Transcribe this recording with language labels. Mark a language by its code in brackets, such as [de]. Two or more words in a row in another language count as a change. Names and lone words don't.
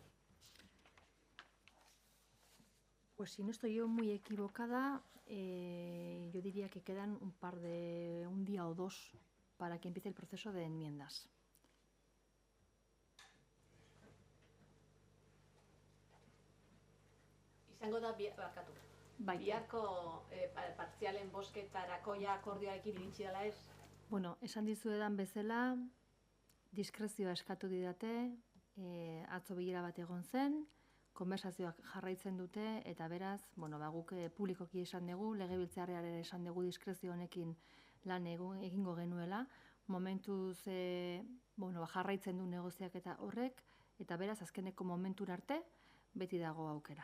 [es] Pues si no estoy yo muy equivocada, yo diría que quedan un día o 2 para que empiece el proceso de enmiendas. [eu] Izango da, barkatu, Bai. biharko partzialen bozketarako ja akordioarekin iritsi dela ez? Bueno, esan dizuedan bezala, diskrezioa eskatu didate, atzo bilera bat egon zen, konversazioak jarraitzen dute, eta beraz, bueno, guk publikoki esan dugu, legebiltzarrearen esan dugu diskrezio honekin lan egingo genuela, momentuz jarraitzen du negoziaketa horrek, eta beraz, azkeneko momentura arte, beti dago aukera.